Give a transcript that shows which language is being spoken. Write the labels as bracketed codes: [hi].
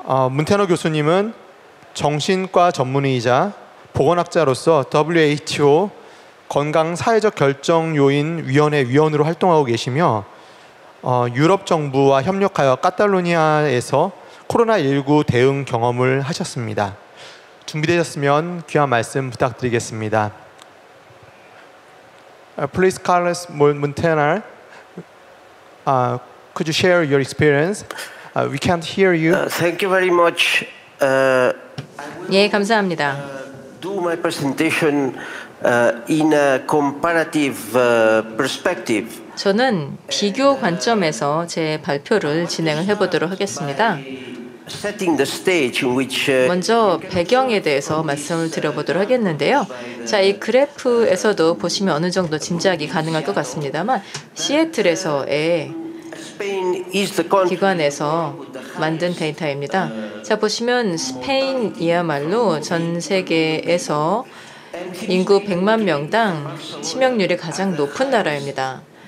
[ko] 문테너 교수님은 정신과 전문의이자 보건학자로서 WHO 건강사회적 결정요인 위원회 위원으로 활동하고 계시며 유럽 정부와 협력하여 카탈로니아에서 코로나19 대응 경험을 하셨습니다. 준비되셨으면 귀한 말씀 부탁드리겠습니다. [en] Please, Carlos Montana, could you share your experience? We can't hear you. Thank you very much. [ko] 예, 감사합니다. [en] Do my presentation in a comparative perspective. [ko] 저는 비교 관점에서 제 발표를 진행을 해보도록 하겠습니다. [en] Setting the stage in which [ko] 먼저 배경에 대해서 말씀을 드려보도록 하겠는데요. 자, 이 그래프에서도 보시면 어느 정도 짐작이 가능할 것 같습니다만 시애틀에서의 기관에서 만든 데이터입니다. 자, 보시면 스페인이야말로 전 세계에서 인구 100만 명당 치명률이 가장 높은 나라입니다.